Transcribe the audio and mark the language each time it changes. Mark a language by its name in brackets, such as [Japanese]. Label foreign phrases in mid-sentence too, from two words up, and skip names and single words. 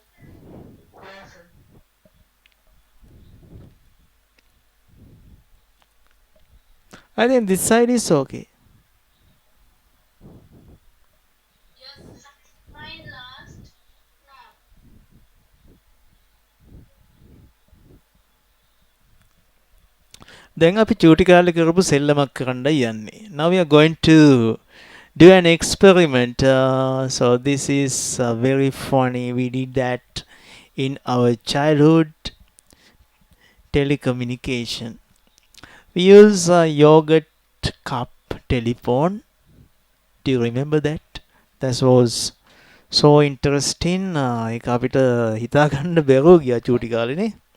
[English] Yes, sir. I think this side is okay. Yes, mine last. Now. [Sinhala] දැන් අපි චූටි කාලේ කරපු සෙල්ලමක් කරන්නයි යන්නේ. [English] Now we are going to do an experiment. So this is very funny. We did that in our childhood telecommunication. We use a yogurt cup telephone. Do you remember that? That was so interesting. [Sinhala] ඒක අපිට හිතා ගන්න බැරුව ගියා චූටි කාලේනේ.